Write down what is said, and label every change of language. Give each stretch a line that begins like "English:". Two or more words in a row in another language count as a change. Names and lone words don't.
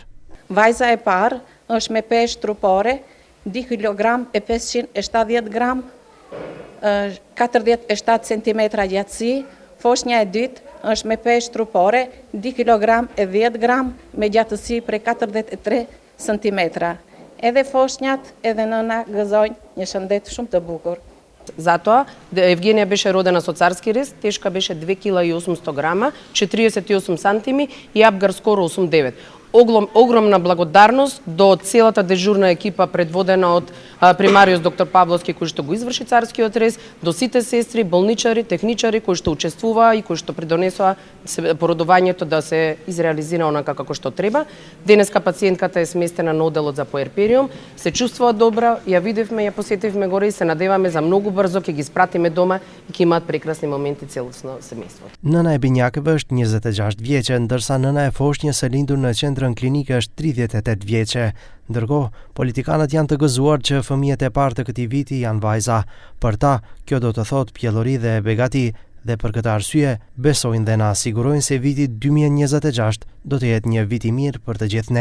Albanian: Vajza e parë është me peshë trupore 2 kg e 570 gram, 47 cm gjatësi. Foshnja e dytë është me peshë trupore 2 kg e 10 gram me gjatësi prej 43 cm. Edhe foshnjat edhe nëna gëzojnë një shëndet shumë të bukur.
Macedonian: Zato Евгения беше родена со царски рез, тешка беше 2 кг и 800 грама, 48 сантими и Апгар скоро 8-9. Огромна благодарност до целата дежурна екипа предводена од примариус доктор Павловски кој што го изврши царскиот рез, до сите сестри, болничари, техничари кои што учествуваа и кои што придонесоа породувањето да се изреализира онака како што треба. Денеска пациентката е сместена на оделот за поерпериум, се чувствува добра, ја видевме, ја посетивме горе и се надеваме за многу брзо ќе ги спратиме дома и ќе имаат прекрасни моменти целосно семејство.
Albanian: Nëna e binjakëve është 26 vjeçe, ndërsa nëna e foshnjës së lindur në qendrën klinike është 38 vjeçe. Ndërkohë, politikanët janë të gëzuar që fëmijët e parë të këtij viti janë vajza. Për ta, kjo do të thotë pjellori dhe begati, dhe për këtë arsye besojnë dhe na sigurojnë se viti 2026 do të jetë një vit i mirë për të gjithë ne.